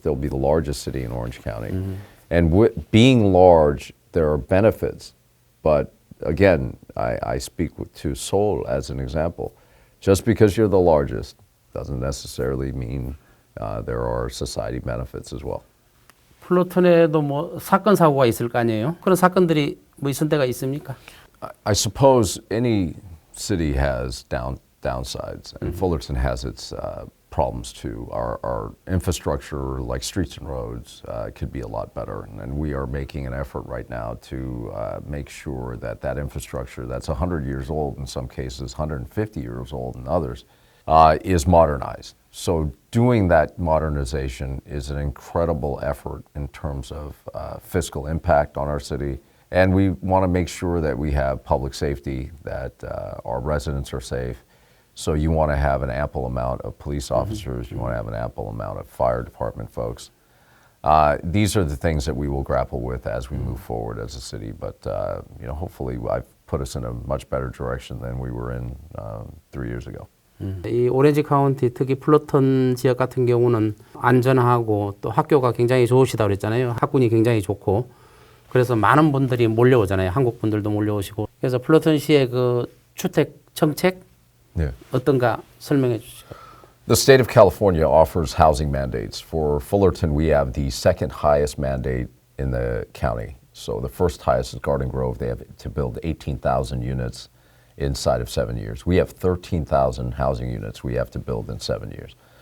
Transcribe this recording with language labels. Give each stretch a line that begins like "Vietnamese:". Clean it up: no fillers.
English: They'll be the largest city in Orange County. And being large, there are benefits. But again, I speak to Seoul as an example. Just because you're the largest doesn't necessarily mean there are society benefits as well.
Korean: 플러튼에도 뭐 사건 사고가 있을 거 아니에요? 그런 사건들이 뭐 있을 때가 있습니까?
English: I suppose any city has downsides, and Fullerton has its problems too. Our infrastructure, like streets and roads, could be a lot better, and we are making an effort right now to make sure that that infrastructure that's 100 years old in some cases, 150 years old in others, is modernized. So doing that modernization is an incredible effort in terms of fiscal impact on our city. And we want to make sure that we have public safety, that our residents are safe. So you want to have an ample amount of police officers, you want to have an ample amount of fire department folks. These are the things that we will grapple with as we move forward as a city. But hopefully I've put us in a much better direction than we were in 3 years ago.
Korean: 이 오렌지 카운티 특히 플러튼 지역 같은 경우는 안전하고 또 학교가 굉장히 좋으시다고 그랬잖아요. 학군이 굉장히 좋고 그래서 많은 분들이 몰려오잖아요. 한국 분들도 몰려오시고 그래서 플러튼시의 그 주택 정책 어떤가 설명해 주시죠.
English: The state of California offers housing mandates. For Fullerton, we have the second highest mandate in the county. So the first highest is Garden Grove. They have to build 18,000 units inside of 7 years. We have 13,000 housing units we have to build in 7 years.